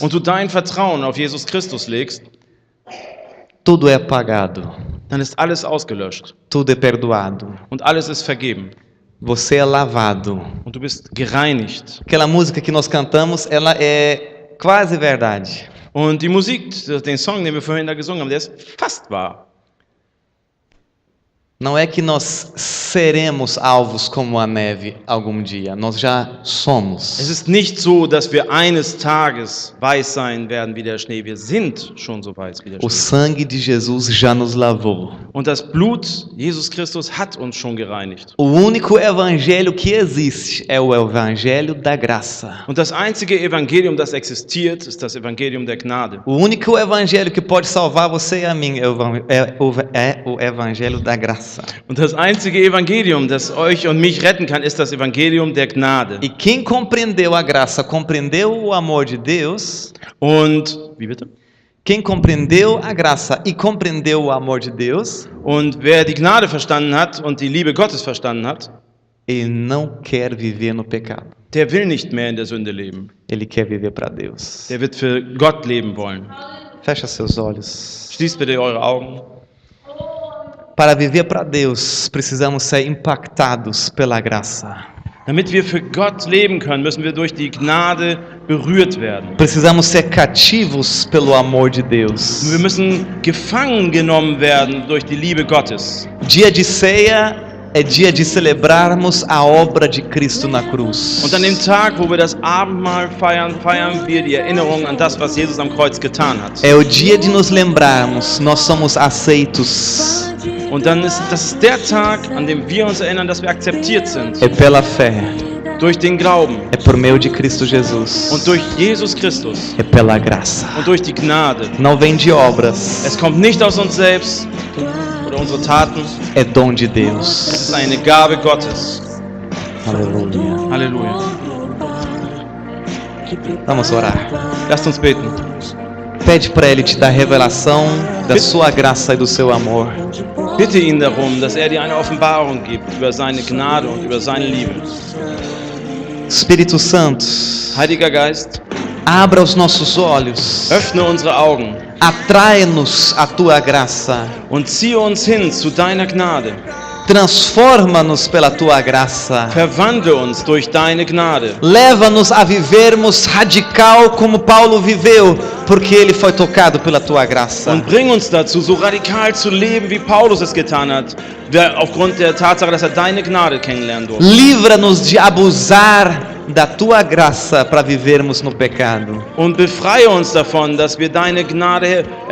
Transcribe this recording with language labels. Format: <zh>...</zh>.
<de>und du dein Vertrauen auf Jesus Christus legst,</de> <pt>tudo é apagado,</pt> <de>dann ist alles ausgelöscht</de> <pt>tudo é perdoado,</pt> <de>und alles ist vergeben</de> <pt>você é lavado.</pt> <de>und du bist gereinigt.</de> <pt>Aquela música que nós cantamos, ela é quase verdade.</pt> <de>Und die Musik, den Song, den wir vorhin da gesungen haben, der ist fast wahr.</de> <pt>Não é que nós seremos alvos como a neve algum dia, nós já somos.</pt> <de>Es ist nicht so, dass wir eines Tages weiß sein werden wie der Schnee. Wir sind schon so weiß wie der</de> <pt>O</pt> <de>Schnee.</de> <pt>sangue de Jesus já nos lavou.</pt> <de>Und das Blut Jesus Christus hat uns schon gereinigt.</de> <pt>O único evangelho que existe é o evangelho da graça.</pt> <de>Und das einzige Evangelium, das existiert, ist das Evangelium der Gnade.</de> <pt>O único evangelho que pode salvar você e a mim é o evangelho da graça.</pt> <de>Und das einzige Evangelium, das euch und mich retten kann, ist das Evangelium der Gnade.</de> <pt>E quem compreendeu a graça, compreendeu o amor de Deus.</pt> <de>Und, wie bitte?</de> <pt>Quem compreendeu a graça e compreendeu o amor de Deus,</pt> <de>Und wer die Gnade verstanden hat und die Liebe Gottes verstanden hat,</de> <pt>ele não quer viver no pecado.</pt> <de>der will nicht mehr in der Sünde leben.</de> <pt>Ele quer viver para Deus.</pt> <de>Der wird für Gott leben wollen.</de> <pt>Fecha seus olhos.</pt> <de>Schließt bitte eure Augen.</de> <pt>Para viver para Deus, precisamos ser impactados pela graça.</pt> <de>Damit wir für Gott leben können, müssen wir durch die Gnade berührt werden.</de> <pt>Precisamos ser cativos pelo amor de</pt> <de>Und</de> <pt>Deus.</pt> <de>wir müssen gefangen genommen werden durch die Liebe Gottes.</de> <pt>Dia de ceia é dia de celebrarmos a obra de Cristo na cruz.</pt> <de>Und an dem Tag, wo wir das Abendmahl feiern, feiern wir die Erinnerung an das, was Jesus am Kreuz getan hat.</de> <pt>É o dia de nos lembrarmos, nós somos aceitos.</pt> <de>Und dann ist das der Tag, an dem wir uns erinnern, dass wir akzeptiert sind.</de> <pt>É pela fé,</pt> <de>Durch den Glauben</de> <pt>é por meio de Cristo Jesus.</pt> <de>und durch Jesus Christus</de> <pt>É pela graça.</pt> <de>und durch die Gnade.</de> <pt>Não vem de obras,</pt> <de>Es kommt nicht aus uns selbst oder unsere Taten.</de> <pt>é dom de</pt> <de>Es</de> <pt>Deus.</pt> <de>ist eine Gabe Gottes.</de> <pt>Aleluia.</pt> <de>Halleluja.</de> <pt>Vamos orar.</pt> <de>Lasst uns beten.</de> <pt>Pede para Ele te dar revelação da sua graça e do seu amor.</pt> <de>Bitte ihn darum, dass er dir eine Offenbarung gibt über seine Gnade und über seine Liebe.</de> <pt>Espírito Santo,</pt> <de>Heiliger Geist,</de> <pt>Abra os nossos olhos,</pt> <de>Öffne unsere Augen</de> <pt>atrai-nos a tua graça,</pt> <de>und ziehe uns hin zu deiner Gnade.</de> <pt>transforma-nos pela tua graça,</pt> <de>Verwandle uns durch deine Gnade.</de> <pt>leva-nos a vivermos radical como Paulo viveu, porque ele foi tocado pela tua graça.</pt> <de>Und bring uns dazu, so radikal zu leben, wie Paulus es getan hat, aufgrund der Tatsache, dass er deine Gnade kennenlernen durfte.</de> <pt>Livra-nos de abusar da tua graça para vivermos no pecado.</pt> <de>Und befreie uns davon, dass wir deine Gnade</de>